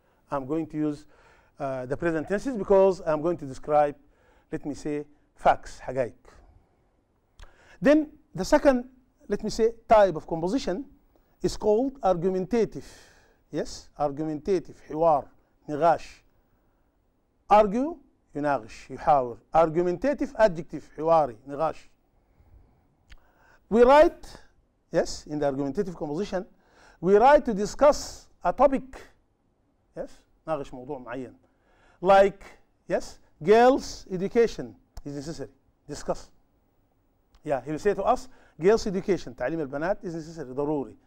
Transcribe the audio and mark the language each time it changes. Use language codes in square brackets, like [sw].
[en] I'm going to use the present tenses because I'm going to describe, let me say, facts, حقائق. Then the second, let me say, type of composition is called argumentative. Yes, argumentative, [ar] حوار, نقاش. [en] Argue, [ar] يناقش, يحاور. [en] Argumentative, adjective, [ar] حواري, نقاش. [en] We write, yes, in the argumentative composition, we write to discuss a topic. [ar] Yes, ناقش موضوع معين. [en] Like, yes, girls' education is necessary. Discuss. Yeah, he will say to us, girls' education, [ar] تعليم البنات [en] is necessary, ضروري.